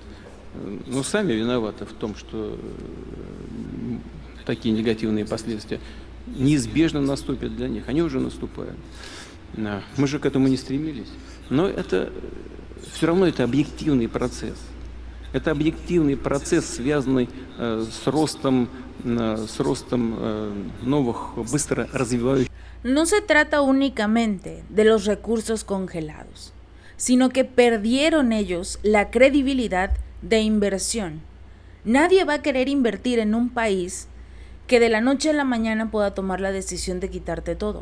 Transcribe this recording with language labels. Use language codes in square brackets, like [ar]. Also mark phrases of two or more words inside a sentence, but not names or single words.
[ru] Но сами виноваты в том, что такие негативные последствия неизбежно наступят для них. Они уже наступают. Мы же к этому не стремились. Но это все равно это объективный процесс. Это объективный процесс, связанный с ростом новых, быстро развивающихся. [es] No se trata únicamente de los recursos congelados, sino que perdieron ellos la credibilidad de inversión. Nadie va a querer invertir en un país que de la noche a la mañana pueda tomar la decisión de quitarte todo.